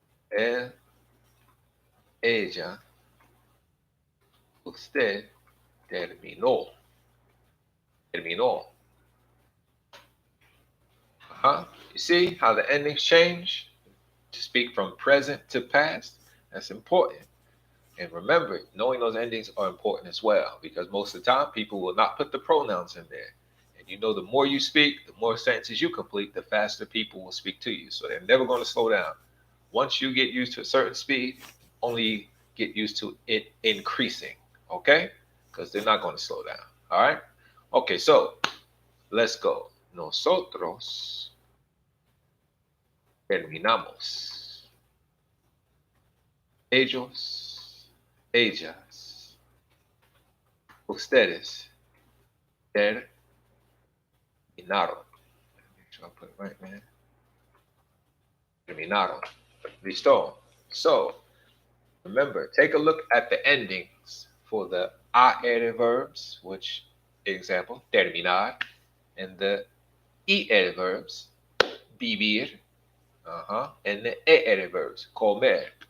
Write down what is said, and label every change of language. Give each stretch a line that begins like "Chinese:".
Spanish: Él, ella, usted terminó, terminó.
English: You see how the endings change to speak from present to past? That's important. And remember, knowing those endings are important as well because most of the time people will not put the pronouns in there. And you know, the more you speak, the more sentences you complete, the faster people will speak to you. So they're never going to slow down. Once you get used to a certain speed, only get used to it increasing, okay? Because they're not going to slow down, all right? Okay, so let's go.
Spanish: Nosotros terminamos. Ellos, ellas, ustedes terminaron.
English: Make sure I put it right, man.
Spanish: Terminaron. Listo.
English: So, remember, take a look at the endings for the AR verbs, which, example, terminar, and the ER verbs, vivir, and the ER verbs, comer.